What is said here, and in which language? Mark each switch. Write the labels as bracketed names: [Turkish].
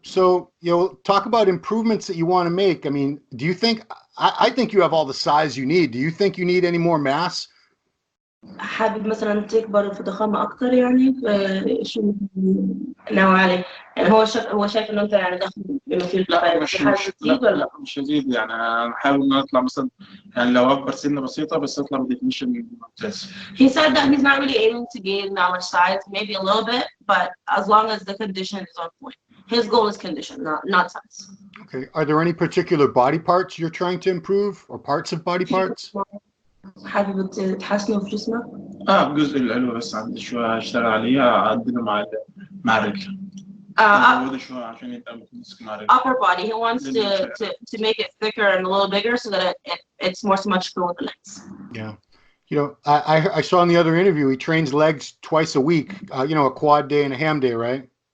[English] So talk about improvements that you want to make. I mean, do you think? I think you have all the size you need. Do you think you need any more mass? [Arabic] حابب مثلا تكبر في ضخامة أكتر يعني شو ناوي عليه؟ يعني هو شايف إنه أنت يعني ضخم بما فيه الكفاية. لا مش هزيد يعني، أنا بحاول إن أطلع مثلا يعني لو أكبر سنة بسيطة بس أطلع بديفينيشن ممتاز. [English] He said that he's not really aiming to gain that much size, maybe a little bit, but as long as the condition is on point. His goal is condition, not size. Okay. Are there any particular body parts you're trying to improve, or parts of body parts? [Arabic] حابب تحسنه في جسمك؟ الجزء العلوي بس عندي شوية أشتغل عليه، أعدله مع الرجل. شوية عشان يبقى متمسك مع رجله. [English] Upper body. He wants to make it thicker and a little bigger so that it's more symmetrical with the legs. Yeah. You know, I saw in the other interview he trains legs twice a week. You know, a quad day and a ham day, right?